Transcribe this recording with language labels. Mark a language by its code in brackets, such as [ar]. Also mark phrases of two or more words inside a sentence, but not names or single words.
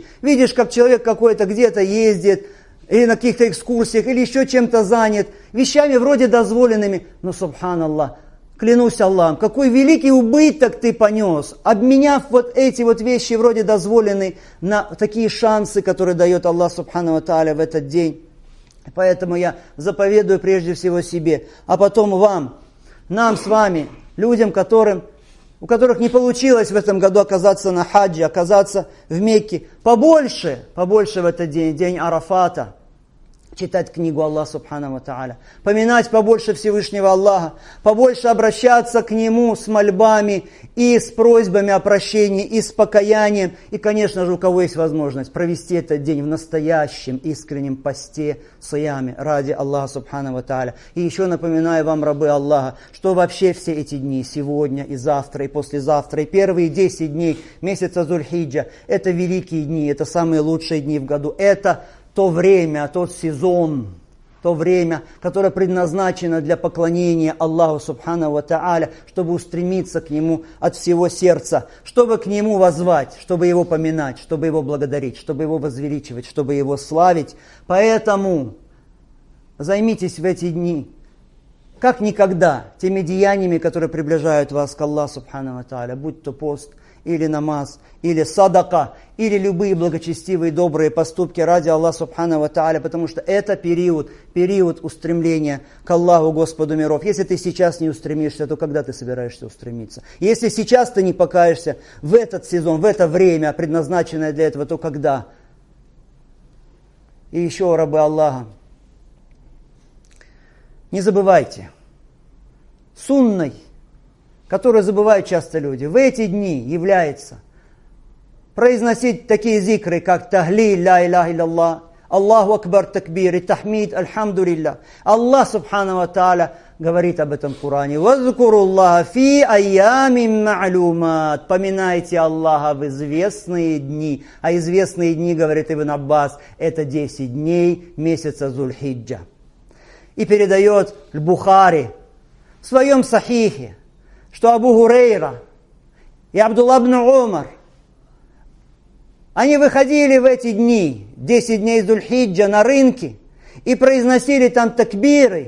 [ru] Видишь, как человек какой-то где-то ездит, или на каких-то экскурсиях, или еще чем-то занят, вещами вроде дозволенными, но, субханаллах, клянусь Аллахом, какой великий убыток ты понес, обменяв вот эти вот вещи вроде дозволенные на такие шансы, которые дает Аллах [ar] سبحانه وتعالى [ru] в этот день. Поэтому я заповедую прежде всего себе, а потом вам, нам с вами, людям, у которых не получилось в этом году оказаться на хаджи, оказаться в Мекке, побольше в этот день, день Арафата, читать книгу Аллаха [ar] سبحانه وتعالى, [ru] поминать побольше Всевышнего Аллаха, побольше обращаться к Нему с мольбами и с просьбами о прощении, и с покаянием. И, конечно же, у кого есть возможность провести этот день в настоящем искреннем посте, сияме, ради Аллаха [ar] سبحانه وتعالى. [ru] И еще напоминаю вам, рабы Аллаха, что вообще все эти дни, сегодня и завтра, и послезавтра, и первые 10 дней месяца Зуль-Хиджа, это великие дни, это самые лучшие дни в году, это то время, тот сезон, то время, которое предназначено для поклонения Аллаху [ar] سبحانه وتعالى, [ru] чтобы устремиться к Нему от всего сердца, чтобы к Нему воззвать, чтобы Его поминать, чтобы Его благодарить, чтобы Его возвеличивать, чтобы Его славить. Поэтому займитесь в эти дни, как никогда, теми деяниями, которые приближают вас к Аллаху [ar] سبحانه وتعالى, [ru] будь то пост, или намаз, или садака, или любые благочестивые, добрые поступки ради Аллаха [ar] سبحانه وتعالى, [ru] потому что это период устремления к Аллаху, Господу миров. Если ты сейчас не устремишься, то когда ты собираешься устремиться? Если сейчас ты не покаешься в этот сезон, в это время, предназначенное для этого, то когда? И еще, рабы Аллаха, не забывайте, сунной, которую забывают часто люди, в эти дни является произносить такие зикры, как тахлиль, [ar] لا إله إلا الله, الله أكبر [ru] такбир, и тахмид, альхамдулилля. Аллах [ar] سبحانه وتعالى [ru] говорит об этом в Коране. [ar] واذكروا الله في أيام معلومات. [ru] Поминайте Аллаха в известные дни. А известные дни, говорит Ибн Аббас, это 10 дней месяца Зуль-Хиджа. И передает Бухари в своем сахихе, что Абу Хурейра и Абдулла ибн Умар, они выходили в эти дни, 10 дней Зуль-Хиджа, на рынки и произносили там такбиры.